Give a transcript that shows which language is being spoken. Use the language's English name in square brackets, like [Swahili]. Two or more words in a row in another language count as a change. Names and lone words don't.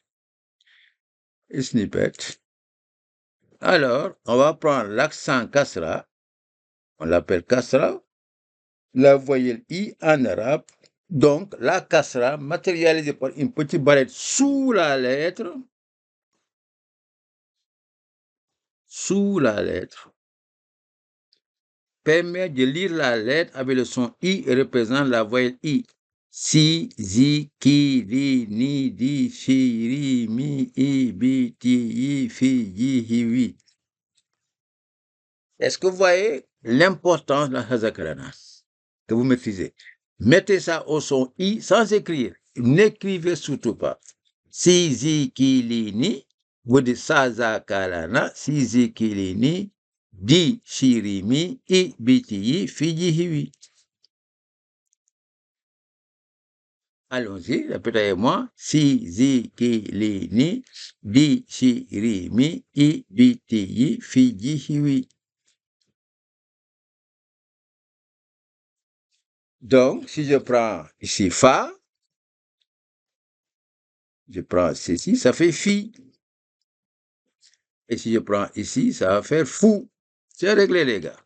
[French] Alors, on va prendre l'accent kasra, on l'appelle kasra, la voyelle I en arabe. Donc, la kasra matérialisée par une petite barrette sous la lettre, permet de lire la lettre avec le son I et représente la voyelle I. [Arabic] Si, zi, ki, li, ni, di, shi, ri, mi, i, bi, ti, yi, fi, yi, hi, wi. [French] Est-ce que vous voyez l'importance de la Hazakarana que vous maîtrisez? Mettez ça au son I sans écrire. N'écrivez surtout pas. [Arabic] Si, zi, ki, li, ni, [French] vous dites [Arabic] Sazakarana, si, zi, ki, li, ni, di, shi, ri, mi, i, bi, ti, yi, fi, yi, hi, wi. [French] Allons-y, répétez-moi. Si, zi, ki, li, ni, di, shi, ri, mi, i, bi, ti, yi, fi, yi, hi, wi. Donc, si je prends ici Fa, je prends ceci, ça fait Fi. Et si je prends ici, ça va faire Fou. C'est réglé, les gars.